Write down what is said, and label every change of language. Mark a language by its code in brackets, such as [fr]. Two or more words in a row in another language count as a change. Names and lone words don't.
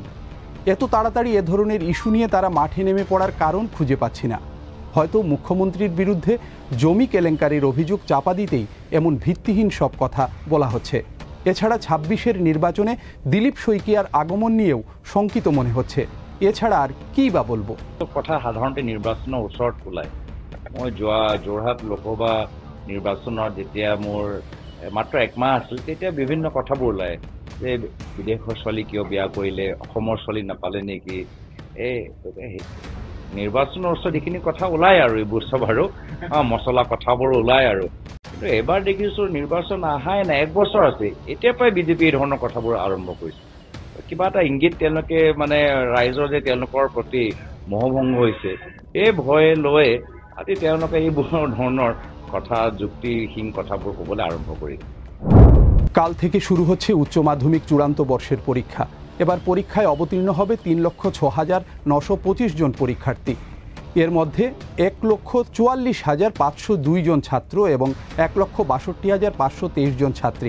[bn] এত তাড়াতাড়ি এ ধরনের ইস্যু নিয়ে তারা মাঠে নেমে পড়ার কারণ খুঁজে পাচ্ছি না। হয়তো মুখ্যমন্ত্রীর বিরুদ্ধে জমি কেলেঙ্কারির অভিযোগ চাপা দিতেই এমন ভিত্তিহীন সব কথা বলা হচ্ছে। এছাড়া 26-এর নির্বাচনে দিলীপ শইকীয়ার আগমন নিয়েও শঙ্কিত মনে হচ্ছে। এছাড়া আর কি বা বলবো। [as] কথা সাধাৰণতে নিৰ্বাচনৰ ওচৰত ওলায়। মই যোৱা যোৰহাট লোকসভা নিৰ্বাচনৰ যেতিয়া মোৰ মাত্ৰ 1 মাহ আছিল, তেতিয়া বিভিন্ন কথাবোৰ ওলায় যে বিদেশৰ ছোৱালী কিয় বিয়া কৰিলে, অসমৰ ছোৱালী নাপালে নেকি। নিৰ্বাচনৰ ওচৰত এইখিনি কথা ওলায় আৰু এইবোৰ চব আৰু মছলা কথাবোৰ ওলায় আৰু। কিন্তু এবাৰ দেখিছোঁ নিৰ্বাচন আহাই নাই, 1 বছৰ আছে, এতিয়াৰ পৰাই বিজেপি এই ধৰণৰ কথাবোৰ আৰম্ভ কৰিছে। কিবা এটা ইংগিত তেওঁলোকে ৰাইজৰ যে তেওঁলোকৰ প্ৰতি মোহভংগ হৈছে, এই ভয়ে লৈ আজি তেওঁলোকে এইবোৰ ধৰণৰ কথা যুক্তিহীন কথাবোৰ ক'বলৈ আৰম্ভ কৰিছে। [bn] কাল থেকে শুরু হচ্ছে উচ্চ মাধ্যমিক চূড়ান্ত বর্ষের পরীক্ষা। এবার পরীক্ষায় অবতীর্ণ হবে 3,06,925 জন পরীক্ষার্থী। এর মধ্যে 1,44,502 জন ছাত্র এবং 1,62,523 জন ছাত্রী।